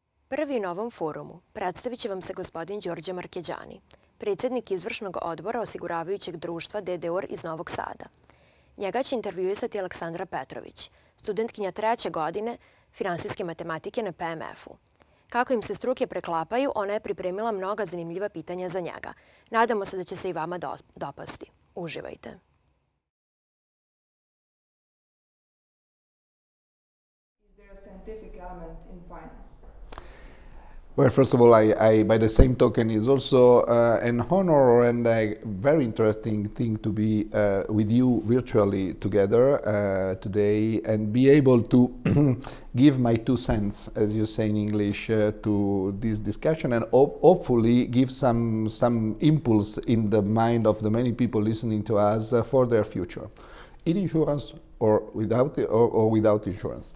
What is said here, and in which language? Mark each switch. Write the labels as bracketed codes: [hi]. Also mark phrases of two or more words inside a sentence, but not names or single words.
[sr] Prvi u novom forumu predstavit će vam se gospodin Giorgio Marchegiani, predsjednik izvršnog odbora osiguravajućeg društva DDOR iz Novog Sada. Njega će intervjuisati Aleksandra Petrović, studentkinja 3. godine finansijske matematike na PMF-u. Kako im se struke preklapaju, ona je pripremila mnoga zanimljiva pitanja za njega. Nadamo se da će se i vama dopasti. Uživajte. [en] Is there a scientific element in finance? Well, first of all, I by the same token, is also an honor and a very interesting thing to be with you virtually together today and be able to give my 2 cents, as you say in English, to this discussion and hopefully give some impulse in the mind of the many people listening to us for their future, in insurance or without insurance.